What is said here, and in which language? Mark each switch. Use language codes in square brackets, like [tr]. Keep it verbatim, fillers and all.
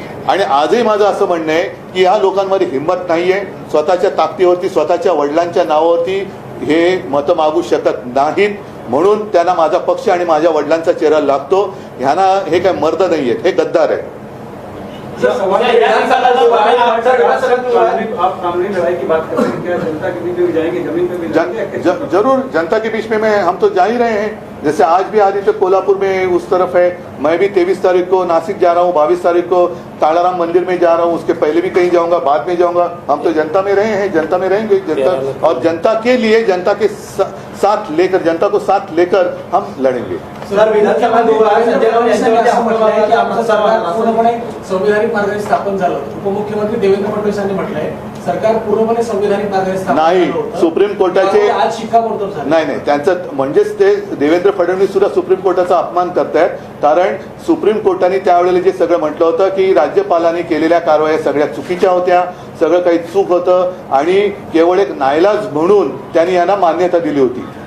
[mr] आणि आजही माझं असं म्हणणं आहे की ह्या लोकांमध्ये हिंमत नाही आहे, स्वतःच्या ताकदीवरती, स्वतःच्या वडिलांच्या नावावरती हे मतं मागू शकत नाहीत. म्हणून त्यांना माझा पक्ष आणि माझ्या वडिलांचा चेहरा लागतो. ह्यांना हे काय मर्द नाही आहेत, हे गद्दार आहे. [hi] सर, सवाल या- ये या- है कि या- सर, या- आप- या- या- सर, कानूनी- आप कानूनी लड़ाई की बात कर रहे हैं, क्या जनता के बीच में भी जाएंगे, जमीन पे भी जन, जाएंगे या कैसे? ज, जरूर जनता के बीच में मैं हम तो जा ही रहे हैं। जैसे आज भी आदित्य कोल्हापुर में उस तरफ है, मैं भी तेईस तारीख को नासिक जा रहा हूँ, बाईस तारीख को कालाराम मंदिर में जा रहा हूँ, उसके पहले भी कहीं जाऊंगा, बाद में जाऊंगा। हम तो जनता में रहे हैं, जनता में रहेंगे, जनता और जनता के लिए, जनता के सा- साथ लेकर, जनता को साथ लेकर हम लड़ेंगे. [mr] सर, विधानसभा निवडणूक संजय राऊत यांच्यामध्ये असं म्हटलं आहे की आमचं सरकार पूर्णपणे संविधानिक मार्गाने स्थापन झालं होतं. उपमुख्यमंत्री देवेंद्र फडणवीस यांनी म्हटलंय सरकार पूर्णपणे संविधानिक मार्गाने स्थापन नाही, झालं होतं. सुप्रीम कोर्टाचे- त्यामुळे आज शिक्कामोर्तब झालं. नाही नाही त्यांचं म्हणजेच ते देवेंद्र फडणवीस सुद्धा सुप्रीम कोर्टाचा अपमान करतायत, कारण सुप्रीम कोर्टाने त्यावेळेला जे सगळं म्हटलं होतं की राज्यपालांनी केलेल्या कारवाया सगळ्या चुकीच्या होत्या, सगळं काही चूक होतं, आणि केवळ एक नाईलाज म्हणून त्यांनी यांना मान्यता दिली होती.